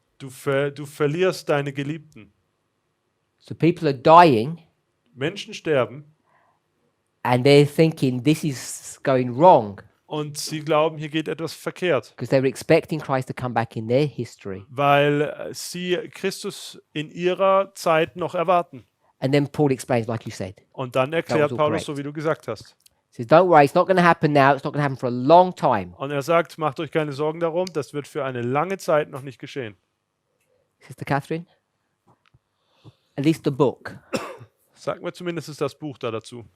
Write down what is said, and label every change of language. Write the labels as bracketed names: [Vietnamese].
[German] Du verlierst deine Geliebten. [English] So people are dying [German] Menschen sterben [English] and they're thinking this is going wrong [German] und sie glauben, hier geht etwas verkehrt, [English] because they were expecting Christ to come back in their history. [German] weil sie Christus in ihrer Zeit noch erwarten. [English] And then Paul explains, like you said. [German] Und dann [English] That [German] erklärt [English] was all [German] Paulus, so wie du gesagt hast. [English] He says, don't worry, it's not going to happen now. It's not going to happen for a long time. [German] Und er sagt, macht euch keine Sorgen darum, das wird für eine lange Zeit noch nicht geschehen. [English] Sister Catherine? At least the book. [German] Sag mir zumindest das Buch da dazu.